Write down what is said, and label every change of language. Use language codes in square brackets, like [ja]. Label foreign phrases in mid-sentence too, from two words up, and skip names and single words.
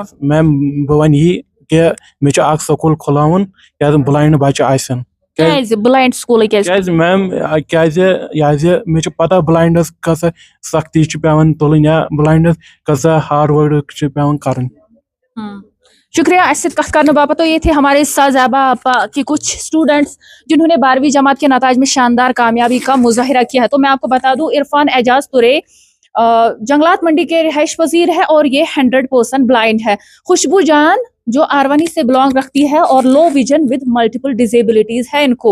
[ks] میم بہٕ وَنہٕ یی کہِ مےٚ چھُ اکھ سکوٗل کھُلاوُن یتھ بلایِنڈ بچہِ آسن. کیٛازِ بلایِنڈ سکوٗلٕے کیازِ میم کیازِ یہِ حظ یہِ مےٚ چھِ پتہ بلایِنڈس کۭژاہ سختی چھِ پیٚوان تُلٕنۍ یا بلایِنڈس کۭژاہ [en] hard work [ks] چھِ پیٚوان کرٕنۍ. شکریہ. اس سے کت کرنے باپت. [ur] تو یہ تھے ہمارے ساتھ زیبا آپا کی کچھ اسٹوڈنٹس جنہوں نے 12ویں جماعت کے نتائج میں شاندار کامیابی کا مظاہرہ کیا ہے. تو میں آپ کو بتا دوں، عرفان اعجاز ترے جنگلات منڈی کے رہائش پذیر ہے اور یہ 100% بلائنڈ ہے. خوشبو جان جو آروانی سے بلانگ رکھتی ہے اور [en] low vision with multiple disabilities [ur] ہے ان کو.